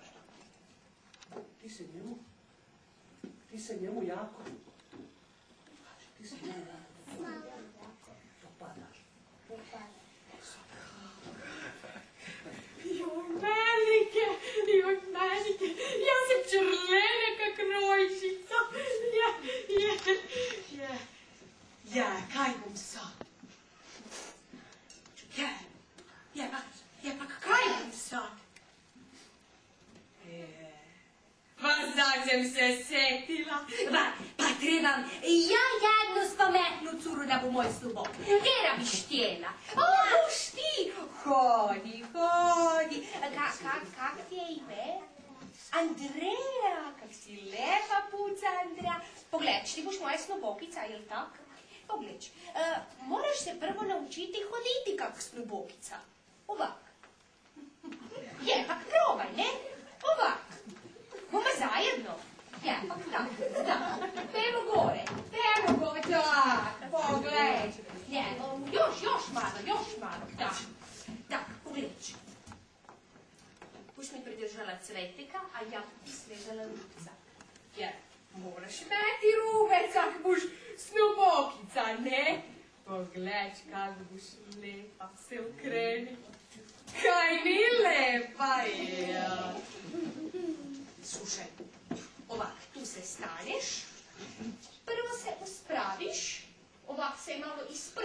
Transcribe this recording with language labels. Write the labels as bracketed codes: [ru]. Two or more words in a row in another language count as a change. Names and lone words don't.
[hr] Ti se njemu jako dopadaš. Joj, Manike, ja sam črlena kak rojčica. Kaj bom sad? Pa kaj bom sad? Pa sad sam se setila. Pa trebam ja jednu spametnu curu da bu moj snubok. Vera bi štjela. Buš ti. Hodi. Kak ti je ime? Andreja. Kak si lepa puca, Andreja. Pogled, ti boš moja snubokica, jel tak? Pogled, moraš se prvo naučiti hoditi kak snubokica. Ovak. Pak probaj, ne? Ovak. Bomo zajedno. Pak tak. Pemo gore, tak, pogled. Još malo, tak, pogled. Boš mi pridržala cvetika, a ja ti svezala rukica. Moraš imeti rubec, kak boš snubokica, ne? Pogled, kak boš lepa, se ukreni. Kaj ni lepa je. Slušaj, ovak, tu se staneš, prvo se uspraviš, ovak se malo